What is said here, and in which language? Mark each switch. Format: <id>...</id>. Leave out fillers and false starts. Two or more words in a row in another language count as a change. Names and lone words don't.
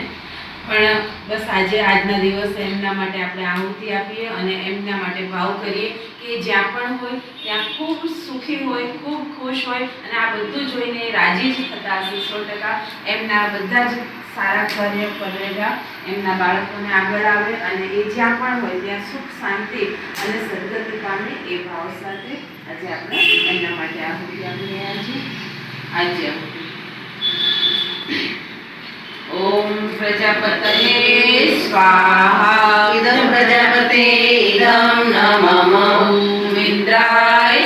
<gu>પણ બસ આજે આજના દિવસે એમના માટે આપણે આહુતિ આપીએ અને એમના માટે ભાવ કરીએ કે જ્યાં પણ હોય ત્યાં ખૂબ સુખી હોય, ખૂબ ખુશ હોય અને આ બધું જોઈને રાજી જ થતા હશે 100%. એમના બધા જ સારા કાર્ય કરેલા એમના બાળકોને આગળ આવે અને એ જ્યાં પણ હોય ત્યાં સુખ, શાંતિ અને સદગતિ પામે એ ભાવ સાથે આજે આપણે એમના માટે આહુતિ આપી રહ્યા છીએ. આજે આહુતિ</gu> <sa>ओम प्रजापतये स्वाहा. इदं प्रजापते इदं नमः. इंद्राय</sa>